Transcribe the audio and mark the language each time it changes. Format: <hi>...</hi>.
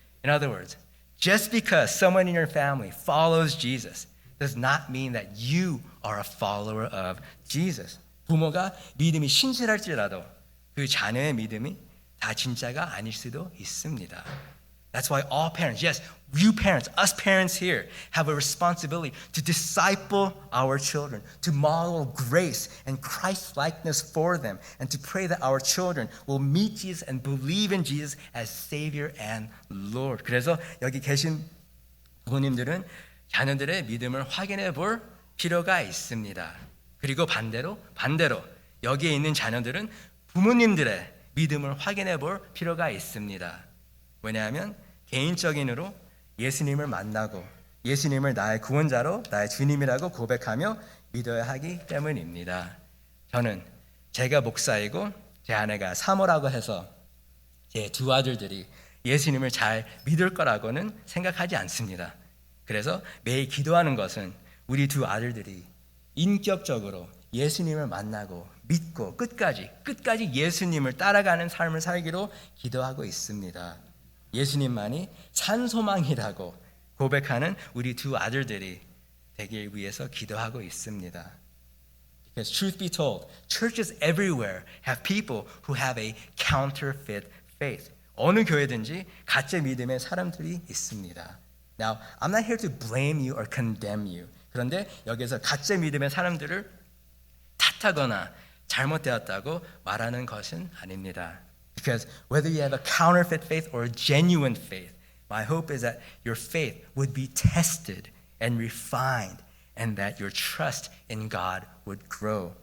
<en>In other words, just because someone in your family follows Jesus does not mean that you are a follower of Jesus.</en> <ko>부모가 믿음이 신실할지라도 그 자녀의 믿음이 다 진짜가 아닐 수도 있습니다.</ko> <en>That's why all parents, yes, you parents, us parents here, have a responsibility to disciple our children, to model grace and Christ-likeness for them, and to pray that our children will meet Jesus and believe in Jesus as Savior and Lord.</en> <ko>그래서 여기 계신 부모님들은 자녀들의 믿음을 확인해 볼 필요가 있습니다. 그리고 반대로 여기에 있는 자녀들은 부모님들의 믿음을 확인해 볼 필요가 있습니다. 왜냐하면 개인적인으로 예수님을 만나고 예수님을 나의 구원자로 나의 주님이라고 고백하며 믿어야 하기 때문입니다. 저는 제가 목사이고 제 아내가 사모라고 해서 제 두 아들들이 예수님을 잘 믿을 거라고는 생각하지 않습니다. 그래서 매일 기도하는 것은 우리 두 아들들이 인격적으로 예수님을 만나고 믿고 끝까지 예수님을 따라가는 삶을 살기로 기도하고 있습니다. 예수님만이 산소망이라고 고백하는 우리 두 아들들이 되길 위해서 기도하고 있습니다.</ko> <en>Because truth be told, churches everywhere have people who have a counterfeit faith.</en> <ko>어느 교회든지 가짜 믿음의 사람들이 있습니다.</ko> <en>Now, I'm not here to blame you or condemn you.</en> <ko>그런데 여기서 가짜 믿음의 사람들을 탓하거나 잘못되었다고 말하는 것은 아닙니다.</ko> <en>Because whether you have a counterfeit faith or a genuine faith, my hope is that your faith would be tested and refined and that your trust in God would grow.</en>